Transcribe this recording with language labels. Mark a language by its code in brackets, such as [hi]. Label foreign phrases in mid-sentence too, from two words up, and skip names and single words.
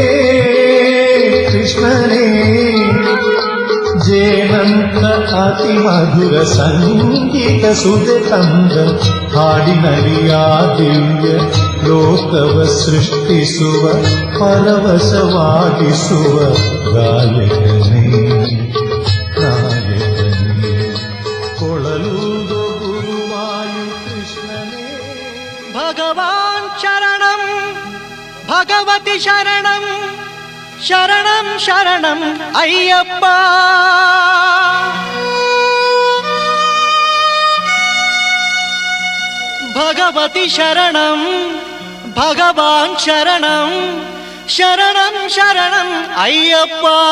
[kn] ಕೃಷ್ಣನೇ ಜೇನಂತ ಅತಿ ಮಧುರ ಸಂಗೀತ ಸುದೆ ತಂದ ಹಾಡಿನಲ್ಲಿ ಆ ದಿವ್ಯ ಲೋಕವ ಸೃಷ್ಟಿಸುವ ಪರವಶವಾಗಿಸುವ ಗಾಯಕನೇ ನಾಯಕನೇ ಕೊಳಲೂದೋ ಗುರುವಾಯು ಕೃಷ್ಣನೇ [sa] ಭಗವಾನ್ ಶರಣಂ ಭಗವತಿ ಶರಣಂ ಶರಣಂ ಶರಣಂ ಅಯ್ಯಪ್ಪ ಭಗವತಿ ಶರಣಂ ಭಗವಾನ್ ಶರಣಂ ಶರಣಂ ಶರಣಂ ಅಯ್ಯಪ್ಪ